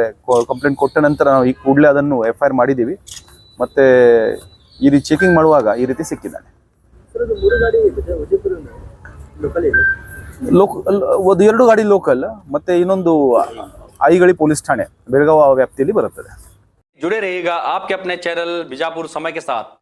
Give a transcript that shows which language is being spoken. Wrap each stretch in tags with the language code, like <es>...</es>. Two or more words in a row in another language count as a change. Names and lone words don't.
<kn>ಕಂಪ್ಲೇಂಟ್ ಕೊಟ್ಟ ನಂತರ ನಾವು ಈ ಕೂಡಲೇ ಅದನ್ನು FIR ಮಾಡಿದ್ದೀವಿ. ಮತ್ತು ಈ ರೀತಿ ಚೆಕಿಂಗ್ ಮಾಡುವಾಗ ಈ ರೀತಿ ಸಿಕ್ಕಿದ್ದಾನೆ. ಒಂದು 2 ಗಾಡಿ ಲೋಕಲ್, ಮತ್ತು ಇನ್ನೊಂದು ಐಗಳಿ ಪೊಲೀಸ್ ಠಾಣೆ ಬೆಳಗಾವಿ ವ್ಯಾಪ್ತಿಯಲ್ಲಿ ಬರುತ್ತದೆ.</kn> <hi>जुड़े रहिएगा आपके अपने चैनल बीजापुर समय के साथ।</hi>